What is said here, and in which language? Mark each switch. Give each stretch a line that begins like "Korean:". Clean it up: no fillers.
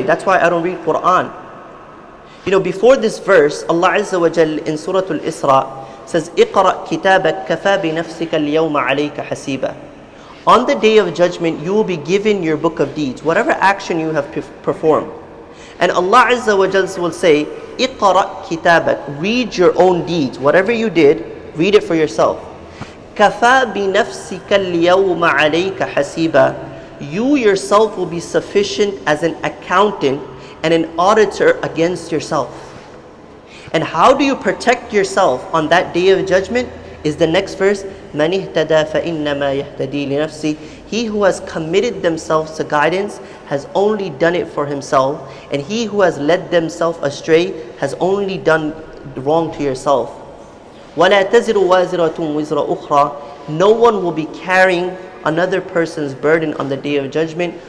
English: That's why I don't read Quran. Before this verse, Allah Azza wa Jal in Surah Al-Isra says,
Arabic: اقرأ كتابك كفى بنفسك اليوم عليك حسيبا.
English: On the Day of Judgment, you will be given your book of deeds, whatever action you have performed. And Allah Azza wa Jal will say,
Arabic: اقرأ كتابك,
English: read your own deeds. Whatever you did, read it for yourself.
Arabic: كفى بنفسك اليوم عليك حسيبا.
English: You yourself will be sufficient as an accountant and an auditor against yourself. And how do you protect yourself on that Day of Judgment? Is the next verse,
Arabic: مَنِ اهْتَدَى فَإِنَّمَا يَهْتَدِي لِنَفْسِهِ.
English: He who has committed themselves to guidance has only done it for himself, and he who has led themselves astray has only done wrong to yourself.
Arabic: وَلَا تَزِرُ وَازِرَةٌ وِزْرَ أُخْرَى.
English: No one will be carrying another person's burden on the Day of Judgment.